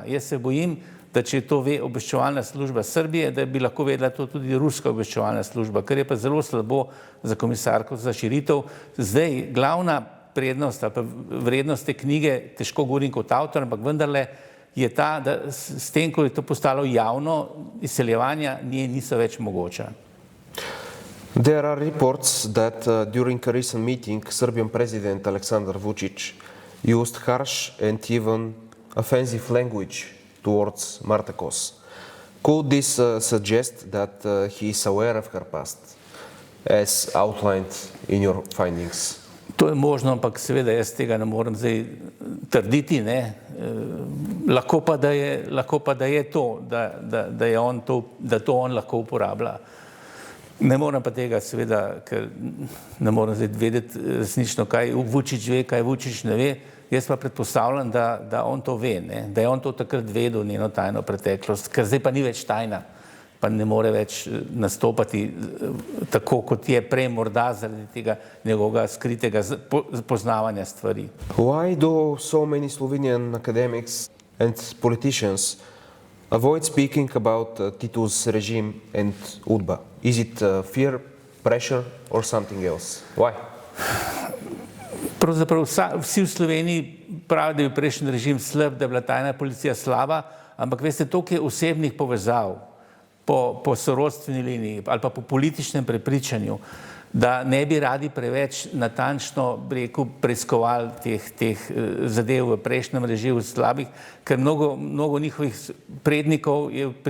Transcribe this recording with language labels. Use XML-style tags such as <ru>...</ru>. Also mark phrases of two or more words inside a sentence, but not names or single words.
<sl>Jaz se bojim, da če to ve obveščevalna služba Srbije, da bi lahko vedela to tudi ruska obveščevalna služba, kar je pa zelo slabo za komisarko za širitev. Zdaj, glavna prednost ali pa vrednost te knjige, težko govorim kot avtor, ampak vendarle je ta, da s tem, ko je to postalo javno, izseljevanja niso več mogoča.</sl> <en>There are reports that during a recent meeting, Serbian President Aleksandar Vučić used harsh and even offensive language towards Marta Kos. Could this suggest that he is aware of her past, as outlined in your findings?</en> <sl>To je možno, ampak seveda jaz tega ne morem zdaj trditi, lahko pa da je to, da to on lahko uporablja. Ne morem pa tega seveda, ker ne morem zdaj vedeti resnično, kaj Vučić ve, kaj Vučić ne ve. Jaz pa predpostavljam, da on to ve, da je on to takrat vedel, njeno tajno preteklost, ker zdaj pa ni več tajna, pa ne more več nastopati tako, kot je prej morda zaradi tega njegovega skritega poznavanja stvari.</sl> <en>Why do so many Slovenian academics and politicians avoid speaking about Tito's regime and UDBA? Is it fear, pressure or something else? Why?</en> <sl>Pravzaprav vsi v Sloveniji pravijo, da je bil prejšnji režim slab, da je bila tajna policija slaba, ampak veste, toliko je osebnih povezav po sorodstveni liniji ali pa po političnem prepričanju, da ne bi radi preveč natančno preiskovali teh zadev v prejšnjem režimu slabih, ker mnogo njihovih prednikov je pri</sl>